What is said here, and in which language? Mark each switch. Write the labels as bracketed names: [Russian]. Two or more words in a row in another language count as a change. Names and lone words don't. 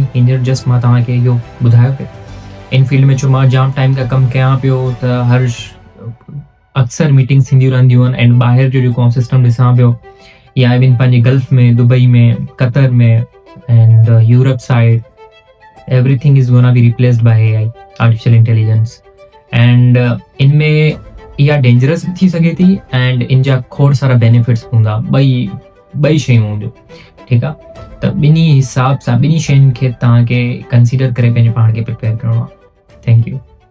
[Sindhi] हींअर जस्ट मां तव्हांखे इहो ॿुधायो पियो [English] in field [Sindhi] में, छो मां जाम टाइम खां कमु कयां पियो त हर अक्सर मीटिंग्स थींदियूं रहंदियूं आहिनि एंड ॿाहिरि जो जेको सिस्टम ॾिसां पियो, या इवन पंहिंजे गल्फ में, दुबई में, कतर में एंड यूरोप साइड, [English] everything is gonna be replaced by AI, artificial intelligence। [Sindhi] and इनमें इहा डेंजरस बि थी सघे थी एंड इन जा खोड़ सारा बेनिफिट्स हूंदा, ॿई शयूं हूंदियूं, ठीकु आहे। त ॿिन्ही हिसाब सां ॿिन्ही शयुनि खे तव्हांखे कंसीडर करे पंहिंजे पाण खे प्रिपेयर करिणो आहे। [English] thank you.